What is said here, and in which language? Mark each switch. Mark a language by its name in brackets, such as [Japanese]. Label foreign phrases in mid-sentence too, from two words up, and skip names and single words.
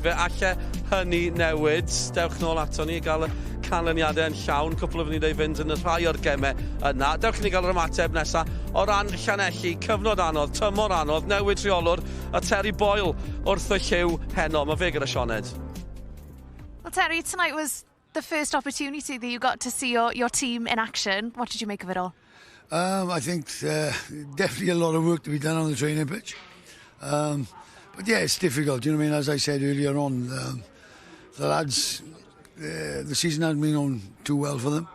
[Welsh] Fe alle hynny newid. Dewch nôl ato ni i gael y canlyniadau yn llawn. Cwpl o fynd i fynd yn y rhai o'r gemau yna. Dewch ni gael yr ymateb nesaf o ran Llanelli. Cyfnod anodd, tymor anodd, newid rheolwr a Terry Boyle wrth y lliw heno. Mae fe gyda Sioned. [English] Well, Terry, tonight was the first opportunity that you got to see your team in action. What did you make of it all? I think definitely a lot of work to be done on the training pitch. But yeah, it's difficult. You know what I mean? As I said earlier on, the lads, the season hasn't been on too well for them.